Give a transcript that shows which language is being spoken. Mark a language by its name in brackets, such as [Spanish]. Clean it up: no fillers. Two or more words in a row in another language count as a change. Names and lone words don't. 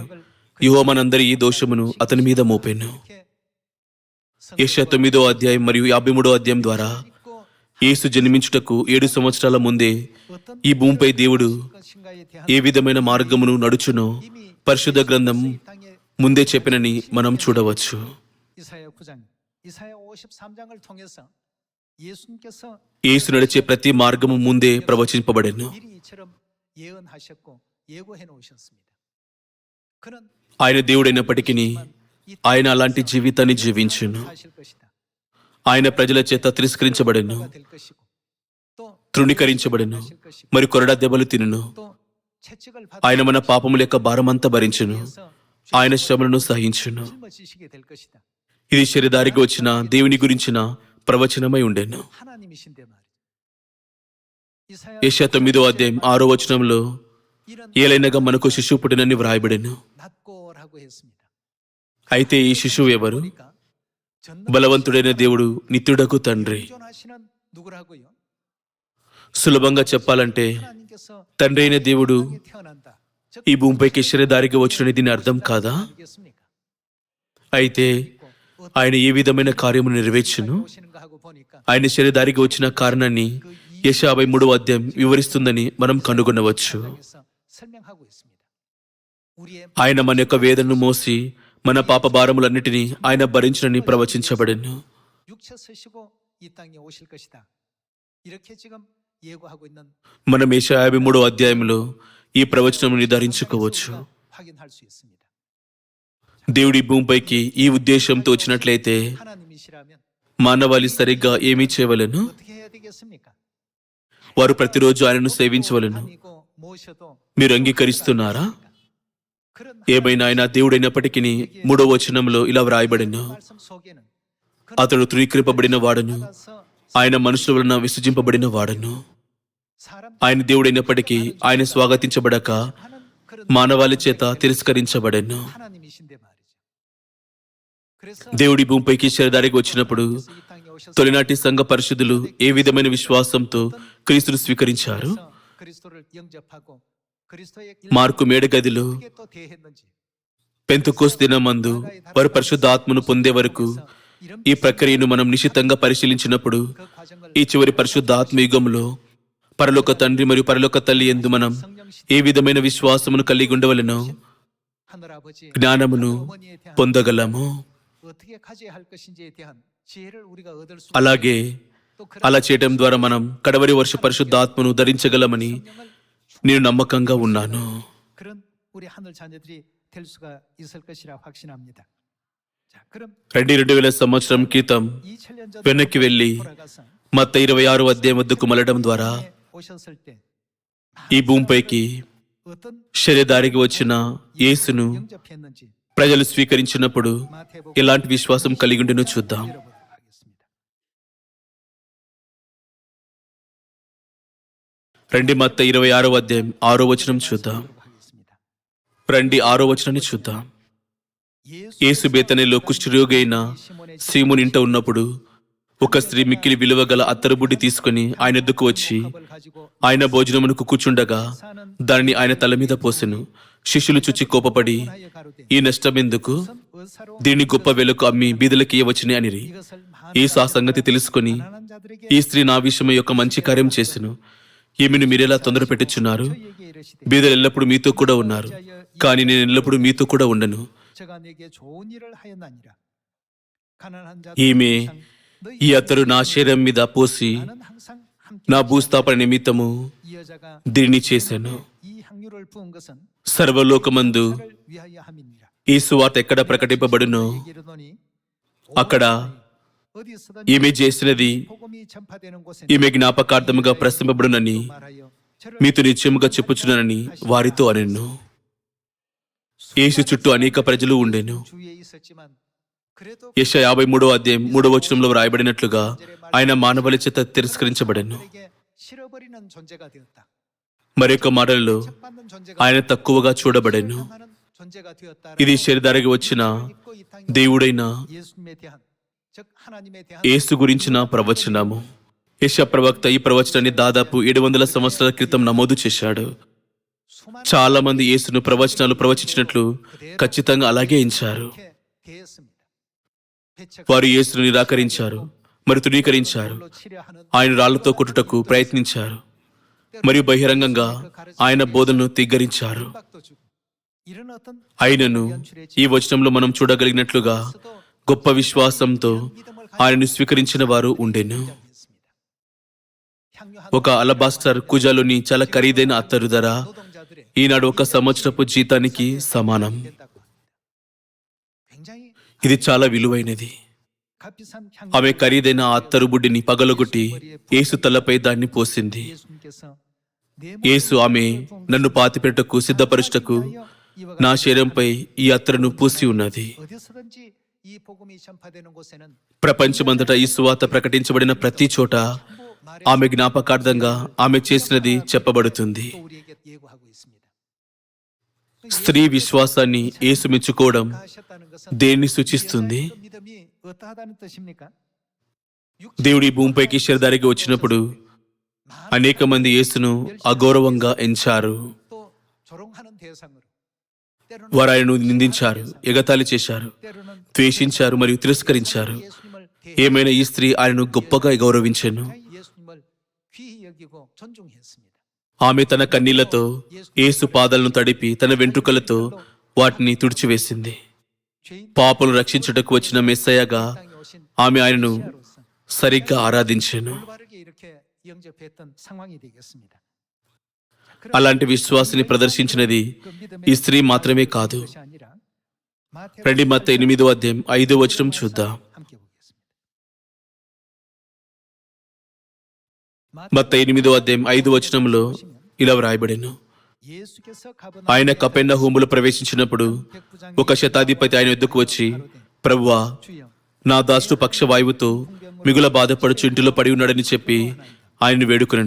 [Telugu] యెహోవా మనందరి ఈ దోషమును అతని మీద మోపెను. యెషయా 9వ అధ్యాయం మరియు 53వ అధ్యాయం ద్వారా యేసు జన్మించుటకు 7 సంవత్సరాల ముందే ఈ భూమిపై దేవుడు ఏ విధమైన మార్గమును నడుచునో పరిశుద్ధ గ్రంథం ముందే చెప్పినని మనం చూడవచ్చు. [Korean] 예수님께서 [Telugu] యేసు నడిచే ప్రతి మార్గము ముందే ప్రవచింపబడెను. [Korean] 미리 이처럼 예언하셨고 예고해 놓으셨습니다. 그는 [Telugu] ఆయన దేవుడైనప్పటికీ ఆయన అలాంటి జీవితాన్ని జీవించును. [Korean] 사실 것이다. [Telugu] ఆయన ప్రజల చేత తిరస్కరించబడెను, [Korean] 될 것이고 또 [Telugu] తృణీకరించబడెను, [Korean] 하실 것이고 [Telugu] మరి కొరడా దెబ్బలు తినును. [Korean] 또 채찍을 [Telugu] ఆయన మన పాపముల యొక్క భారమంతా భరించును, [Korean] 받아서 [Telugu] ఆయన శ్రమలను సహించును. [Korean] 짊어지시게 될 것이다. [Telugu] ఇది శరీరానికి వచ్చిన దేవుని గురించిన ప్రవచనమై ఉండెను. [Korean] 하나님이신데 말이죠. 이사야 [Telugu] యెషయా 9వ అధ్యాయం 6వ వచనంలో [Korean] 이런 [Telugu] ఏలైనగా మనకు శిశువు పుట్టినని వ్రాయబడెను. [Korean] 낮고라고 했습니다. [Telugu] అయితే ఈ శిశువు ఎవరు? [Korean] 보니까 [Telugu] బలవంతుడైన దేవుడు, నిత్యుడకు తండ్రి. [Korean] 전하시는 누구라고요? [Telugu] సులభంగా చెప్పాలంటే [Korean] 하나님께서 [Telugu] తండ్రి అయిన దేవుడు [Korean] 땅에 태어난다. 즉 [Telugu] ఈ భూమిపైకి శరీరధారిగా వచ్చిన దీని అర్థం కాదా? [Korean] 아니겠습니까? [Telugu] అయితే ఆయన ఏ విధమైన కార్యము నెరవేర్చును? [Korean] 오시는 거 하고 보니까 [Telugu] ఆయన శరీరధారిగా వచ్చిన కారణాన్ని యెషయా 53వ అధ్యాయం వివరిస్తుందని మనం కనుగొనవచ్చు. [Korean] 땅에서 설명하고 있습니다. 우리의 [Telugu] ఆయన మన యొక్క వేదనను మోసి మన పాప భారములన్నిటినీ ఆయన భరించునని ప్రవచించబడెను. [Korean] 육체 쓰시고 이 땅에 오실 것이다. 이렇게 지금 예고하고 있는 [Telugu] మనం యెషయా 53వ అధ్యాయంలో ఈ ప్రవచనం నిర్ధారించుకోవచ్చు. [Korean] 확인할 수 있습니다. [Telugu] దేవుడి భూమిపైకి ఈ ఉద్దేశంతో వచ్చినట్లయితే [Korean] 하나님이시라면 [Telugu] మానవాళి సరిగ్గా ఏమీ చేయవలెను? [Korean] 어떻게 해야 되겠습니까? [Telugu] వారు ప్రతిరోజు ఆయనను సేవించవలెను. [Korean] 다니고 모셔도 [Telugu] మీరు అంగీకరిస్తున్నారా? [Korean] 그런 [Telugu] ఏమైనా ఆయన దేవుడైనప్పటికీ 3వ వచనంలో ఇలా వ్రాయబడెను, [Korean] 말씀 속에는 [Telugu] అతడు తృణీకరింపబడిన వాడను, [Korean] 받아서 [Telugu] ఆయన మనుషుల వలన విసర్జింపబడిన వాడను. [Korean] 사람 [Telugu] ఆయన దేవుడైనప్పటికీ ఆయన స్వాగతించబడక [Korean] 하는 그런 [Telugu] మానవాళి చేత తిరస్కరించబడెను. [Korean] 하나님이신데 말이죠. 그래서 [Telugu] దేవుడి భూమిపైకి శరీరధారిగా వచ్చినప్పుడు [Korean] 이 땅에 오셔서 [Telugu] తొలినాటి సంఘ పరిశుద్ధులు ఏ విధమైన విశ్వాసంతో క్రీస్తును స్వీకరించారు? [Korean] 그리스도를 영접하고 그리스도의 [Telugu] మార్కు మేడగదిలో [Korean] 어떻게 또 대했는지 [Telugu] పెంతెకోస్తు దినమందు వారు పరిశుద్ధ ఆత్మను పొందే వరకు [Korean] 이런 [Telugu] ఈ ప్రక్రియను మనం నిశితంగా పరిశీలించినప్పుడు [Korean] 그 과정을 [Telugu] ఈ చివరి పరిశుద్ధ ఆత్మయుగంలో పరలోక తండ్రి మరియు పరలోక తల్లి యందు మనం ఏ విధమైన విశ్వాసమును కలిగి ఉండవలెనో [Korean] 하늘 아버지 [Telugu] జ్ఞానమును [Korean] 어머니에 대한 [Telugu] పొందగలము. [Korean] 어떻게 가져야 할 것인지에 대한 지혜를 우리가 얻을 수 [Telugu] అలాగే [Korean] 또 그런 [Telugu] అలా చేయటం ద్వారా మనం కడవరి వర్ష పరిశుద్ధ ఆత్మను ధరించగలమని [Korean] 성령을 [Telugu] నేను నమ్మకంగా ఉన్నాను. [Korean] 그런 우리 하늘 자녀들이 될 수가 있을 것이라 확신합니다. 자, 그럼 [Telugu] 2000 సంవత్సరం క్రితం [Korean] 2000년 전 [Telugu] వెనక్కి వెళ్ళి [Korean] 돌아가서 [Telugu] మత్తయి 26వ అధ్యాయం వద్దకు మళ్ళడం ద్వారా [Korean] 오셨을 때 [Telugu] ఈ భూమిపైకి [Korean] 어떤 [Telugu] శరీరధారికి వచ్చిన యేసును [Korean] 영접했는지 [Telugu] ప్రజలు స్వీకరించినప్పుడు [Korean] 마태복음 [Telugu] ఎలాంటి విశ్వాసం కలిగి ఉండెనో చూద్దాం. [Korean] 읽어보도록 하겠습니다. [Telugu] రండి మత్తయి 26వ అధ్యాయం 6వ వచనం చూద్దాం. [Korean] 읽어보도록 하겠습니다. [Telugu] రండి 6వ వచనాన్ని చూద్దాం. [Korean] 예수 [Telugu] యేసు బేతనీలో కుష్ఠరోగి అయిన [Korean] 시몬의 [Telugu] సీమోని ఇంట ఉన్నప్పుడు ఒక స్త్రీ మిక్కిలి విలువ గల అత్తరుబుడ్డి తీసుకుని ఆయన ఎద్దుకు వచ్చి [Korean] 밥을 가지고 [Telugu] ఆయన భోజనమునకు కూర్చుండగా దానిని ఆయన తల మీద పోసెను. శిష్యులు చూచి కోపపడి, [Korean] 하여 가로되 [Telugu] ఈ నష్టమెందుకు? [Korean] 선 어사로 [Telugu] దీన్ని గొప్ప వెలకు అమ్మి బీదలకి ఇవ్వచ్చుని అనిరి. [Korean] 이것을 [Telugu] యేసు ఆ సంగతి తెలుసుకొని, [Korean] 가난한 자들에게 [Telugu] ఈ స్త్రీ నా విషయమై యొక్క మంచి కార్యం చేసెను. ఈమెను మీరెలా తొందర పెట్టుచున్నారు? [Korean] 저에게 이르시되 [Telugu] బీదలు ఎల్లప్పుడూ మీతో కూడా ఉన్నారు, కానీ నేను ఎల్లప్పుడూ మీతో కూడా ఉండను. [Korean] 저가 내게 좋은 일을 하였나니라. 가난한 [Telugu] ఈమె [Korean] 자들 [Telugu] ఈ అత్తరు నా శరీరం మీద పోసి [Korean] 나는 항상 함께 [Telugu] నా భూస్థాపన నిమిత్తము [Korean] 이 여자가 [Telugu] దీనిని చేశాను. [Korean] 이 향유를 부은 것은 [Telugu] సర్వలోకమందు [Korean] 나를 위하여 함이니라. [Telugu] ఈ సువార్త ఎక్కడ ప్రకటింపబడునో [Korean] 이르노니 [Telugu] అక్కడ [Korean] 어디서든 [Telugu] ఈమె చేసినది [Korean] 복음이 전파되는 곳에 [Telugu] ఈమె జ్ఞాపకార్థముగా ప్రశ్నింపబడునని [Korean] 말하여 저를 [Telugu] మీతో నిశ్చయముగా చెప్పుచున్నానని వారితో అనెను. యేసు చుట్టూ అనేక ప్రజలు ఉండెను. [Korean] 주위에 있었지만 그래도 [Telugu] యెషయా 53వ అధ్యాయం 3వ వచనంలో వ్రాయబడినట్లుగా ఆయన మానవాళి చేత తిరస్కరించబడెను. [Korean] 그에게 실어버리는 존재가 되었다. [Telugu] మరొక మాటలలో [Korean] 받는 존재가 [Telugu] ఆయన తక్కువగా చూడబడెను. [Korean] 하는 존재가 되었다. [Telugu] ఇది శరీరధారికి వచ్చిన దేవుడైన [Korean] 예수님에 대한 즉 하나님에 대한 [Telugu] యేసు గురించిన ప్రవచనము. యెషయా ప్రవక్త ఈ ప్రవచనాన్ని దాదాపు 700 సంవత్సరాల క్రితం నమోదు చేశాడు. [Korean] 수많은 [Telugu] చాలా మంది యేసును ప్రవచనాలు ప్రవచించినట్లు ఖచ్చితంగా అలాగే ఎంచారు. [Korean] 이렇게 대했습니다. 배척 [Telugu] వారు యేసును నిరాకరించారు, మరి తృణీకరించారు. [Korean] 치려하는 [Telugu] ఆయన రాళ్లతో కొట్టుటకు ప్రయత్నించారు, మరియు బహిరంగంగా ఆయన బోధనను తిగ్గరించారు. [Korean] 박도 주고 이런 어떤 [Telugu] అయినను ఈ వచనంలో మనం చూడగలిగినట్లుగా గొప్ప విశ్వాసంతో ఆయనను స్వీకరించిన వారు ఉండెను. [Korean] 있습니다. [Telugu] ఒక అలబాస్టర్ కుజలోని చాలా ఖరీదైన అత్తరు ధర [Korean] 노동자들의 [Telugu] ఈనాడు ఒక సంవత్సరపు జీతానికి సమానం. [Korean] 굉장히 [Telugu] ఇది చాలా విలువైనది. [Korean] 값비싼 [Telugu] ఆమె [Korean] 향유를 [Telugu] ఖరీదైన ఆ అత్తరు బుడ్డిని పగలగొట్టి యేసు తలపై దాన్ని పోసింది. [Korean] 예수님께서 내 [Telugu] యేసు ఆమె నన్ను పాతిపెట్టకు సిద్ధపరుచుటకు నా శరీరంపై ఈ అత్తరును పూసి ఉన్నది. [Korean] 어디서든지 이 복음이 전파되는 곳에는 [Telugu] ప్రపంచమంతటా ఈ సువార్త ప్రకటించబడిన ప్రతి చోట ఆమె జ్ఞాపకార్థంగా ఆమె చేసినది చెప్పబడుతుంది. [Korean] 또 우리에게 예고하고 있습니다. [Telugu] స్త్రీ విశ్వాసాన్ని యేసు మెచ్చుకోవడం [Korean] 하셨다는 것은 [Telugu] దేన్ని సూచిస్తుంది? [Korean] 그 믿음이 어떠하다는 뜻입니까? [Telugu] దేవుడు ఈ భూమిపైకి శరీరధారిగా వచ్చినప్పుడు అనేక మంది యేసును అగౌరవంగా ఎంచారు. [Korean] 또 조롱하는 대상으로 때로는 [Telugu] వారు ఆయనను నిందించారు, ఎగతాళి చేశారు, [Korean] 때로는 [Telugu] ద్వేషించారు మరియు తిరస్కరించారు. [Korean] 예수님을 [Telugu] ఏమైనా ఈ స్త్రీ ఆయనను గొప్పగా గౌరవించెను. [Korean] 예수님을 귀히 여기고 존중했습니다. [Telugu] ఆమె తన కన్నీళ్లతో యేసు పాదాలను తడిపి తన వెంట్రుకలతో వాటిని తుడిచివేసింది. [Korean] 죄인 [Telugu] పాపులను రక్షించుటకు వచ్చిన మెస్సయ్యగా [Korean] 땅에 오신 [Telugu] ఆమె ఆయనను [Korean] 메시아로서 [Telugu] సరిగ్గా ఆరాధించెను. [Korean] 올바르게 이렇게 영접했던 상황이 되겠습니다. [Telugu] అలాంటి విశ్వాసాన్ని ప్రదర్శించినది [Korean] 그 믿음의 [Telugu] ఈ స్త్రీ మాత్రమే కాదు. [Korean] 것이 아니라 마태복음 [Telugu] రండి మత్తయి 8వ అధ్యాయం 5వ వచనం చూద్దాం. [Korean] 함께 보겠습니다. [Telugu] మత్తయి 8వ అధ్యాయం 5వ వచనంలో ఇలా వ్రాయబడెను. [Korean] 예수께서 가버나움에 [Telugu] ఆయన కపెర్నహూములో ప్రవేశించినప్పుడు ఒక శతాధిపతి ఆయన యొద్దకు వచ్చి, ప్రభువా, [Korean] 주여 [Telugu] నా దాసుడు పక్షవాయువుతో మిగుల బాధపడుచు ఇంటిలో పడి ఉన్నాడని చెప్పి ఆయన్ని వేడుకొనెను.